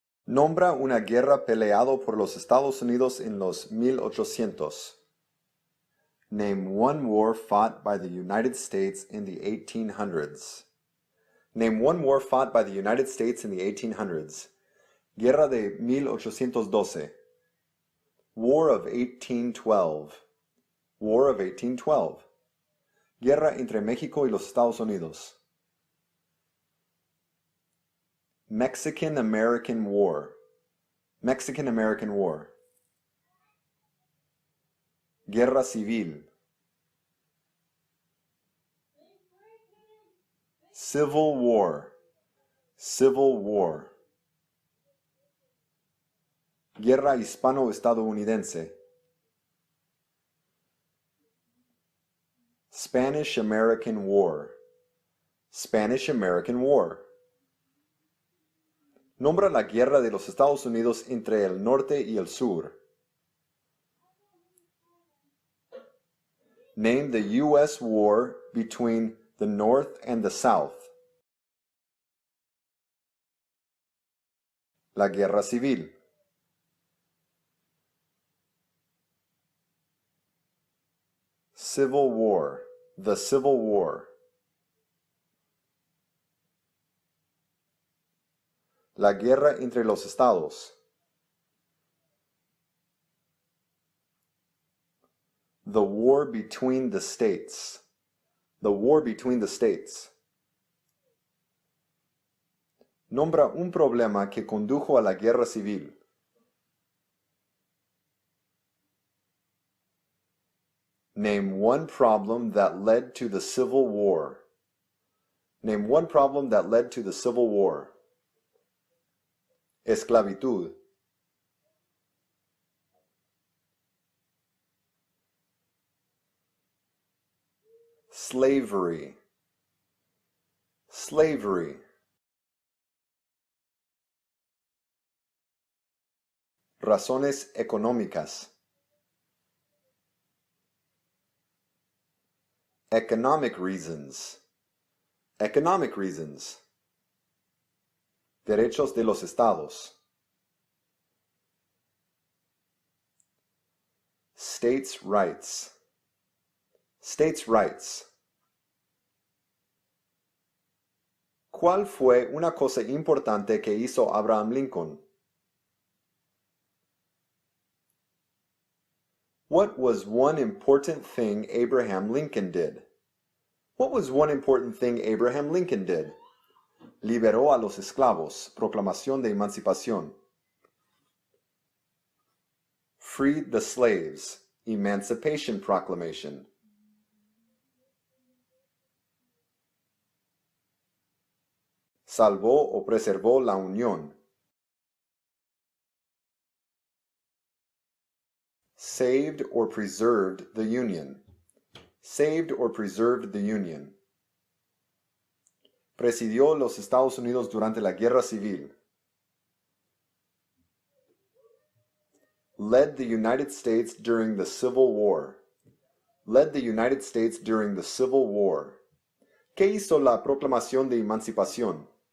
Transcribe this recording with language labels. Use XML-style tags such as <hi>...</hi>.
<es>Nombra una guerra peleado por los Estados Unidos en los 1800.</es> <en>Name one war fought by the United States in the 1800s. Name one war fought by the United States in the 1800s.</en> <es>Guerra de 1812.</es> <en>War of 1812. War of 1812.</en> <es>Guerra entre México y los Estados Unidos.</es> <en>Mexican-American War. Mexican-American War.</en> <es>Guerra Civil.</es> <en>Civil War. Civil War.</en> <es>Guerra hispano-estadounidense.</es> <en>Spanish-American War. Spanish-American War.</en> <es>Nombra la guerra de los Estados Unidos entre el norte y el sur.</es> <en>Name the U.S. war between the North and the South.</en> <es>La Guerra Civil.</es> <en>Civil War. The Civil War.</en> <es>La guerra entre los estados.</es> <en>The war between the states. The war between the states.</en> <es>Nombra un problema que condujo a la guerra civil.</es> <en>Name one problem that led to the Civil War. Name one problem that led to the Civil War.</en> <es>Esclavitud.</es> <en>Slavery. Slavery.</en> <es>Razones económicas.</es> <en>Economic reasons. Economic reasons.</en> <es>Derechos de los estados.</es> <en>States' rights. States' rights.</en> <es>¿Cuál fue una cosa importante que hizo Abraham Lincoln?</es> <en>What was one important thing Abraham Lincoln did? What was one important thing Abraham Lincoln did?</en> <es>Liberó a los esclavos. Proclamación de emancipación.</es> <en>Freed the slaves. Emancipation Proclamation.</en> <es>Salvó o preservó la unión.</es> <en>Saved or preserved the Union. Saved or preserved the Union.</en> <es>Presidió los Estados Unidos durante la Guerra Civil.</es> <en>Led the United States during the Civil War. Led the United States during the Civil War.</en> <es>¿Qué hizo la Proclamación de Emancipación?</es>